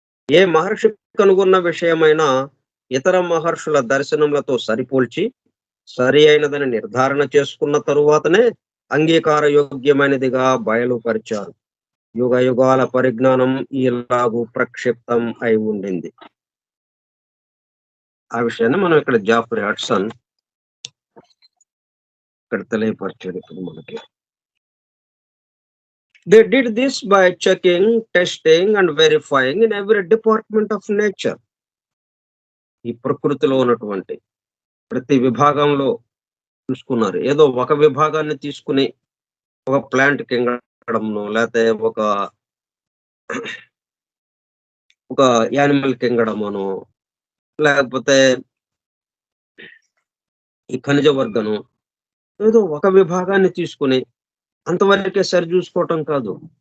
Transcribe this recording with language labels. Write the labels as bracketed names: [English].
[Telugu] ఏ మహర్షి కనుగొన్న విషయమైనా ఇతర మహర్షుల దర్శనములతో సరిపోల్చి సరి అయినదని నిర్ధారణ చేసుకున్న తరువాతనే అంగీకార యోగ్యమైనదిగా బయలుపరిచారు. యుగ యుగాల పరిజ్ఞానం ఇలాగూ ప్రక్షిప్తం అయి ఉండింది. ఆ విషయాన్ని మనం ఇక్కడ జాఫ్రీ హడ్సన్ ఇక్కడ తెలియపరిచాడు ఇప్పుడు మనకి. [English] They did this by checking, testing and verifying in every department of nature. [Telugu] ఈ ప్రకృతిలో ఉన్నటువంటి ప్రతి విభాగంలో చూసుకున్నారు. ఏదో ఒక విభాగాన్ని తీసుకుని ఒక ప్లాంట్ కింగడంను, లేకపోతే ఒక యానిమల్ కింగడమను, లేకపోతే ఈ ఖనిజ వర్గను, ఏదో ఒక విభాగాన్ని తీసుకుని అంతవరకే సరి చూసుకోవటం కాదు.